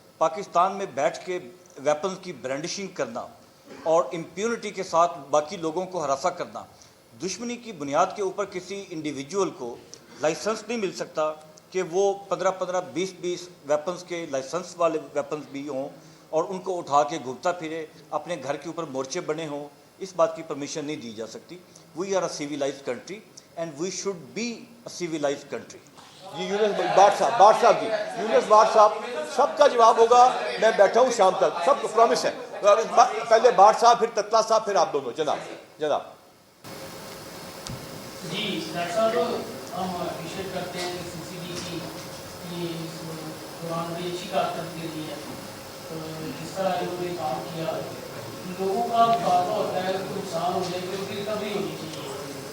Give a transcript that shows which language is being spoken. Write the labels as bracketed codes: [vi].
[ur] پاکستان میں بیٹھ کے ویپنز کی برانڈشنگ کرنا اور امپیونٹی کے ساتھ باقی لوگوں کو ہراساں کرنا, دشمنی کی بنیاد کے اوپر کسی انڈیویجول کو لائسنس نہیں مل سکتا کہ وہ 15 20 ویپنز کے لائسنس والے ویپنز بھی ہوں اور ان کو اٹھا کے گھومتا پھرے, اپنے گھر کے اوپر مورچے بنے ہوں. اس بات کی پرمیشن نہیں دی جا سکتی. [en] We are a civilized country and we should be a civilized country. [ur] جی یونس بھٹ صاحب جی, یونس بھٹ صاحب سب کا جواب ہوگا. میں بیٹھا ہوں شام تک, سب کو پرومس ہے. پہلے بھٹ صاحب پھر تتلا صاحب پھر آپ دونوں. جناب جی ڈاکٹر صاحب, ہم اپریشیٹ کرتے ہیں کہ CCD کی دوران بڑی اچھی کارکردگی کے لیے جس طرح انہوں نے کام کیا, لوگوں کا مطالبہ ہوتا ہے کہ نقصان ہو جائے کہ ان کی ریکوری ہونی چاہیے.